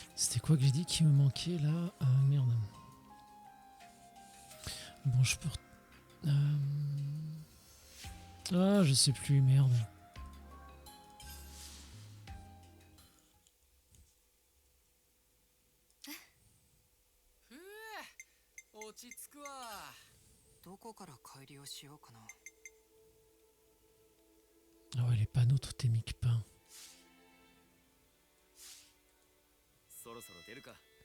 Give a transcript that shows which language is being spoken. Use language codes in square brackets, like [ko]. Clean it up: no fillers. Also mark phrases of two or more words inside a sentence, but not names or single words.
[fr] C'était quoi que j'ai dit qui me manquait là? Merde. Bon, je peux... Ah, je sais plus, merde. [ja] 落ち着くわ。どこから帰りをしようかな。 [fr] Ah ouais, les panneaux totémiques peints. [ja] そろそろ出るか。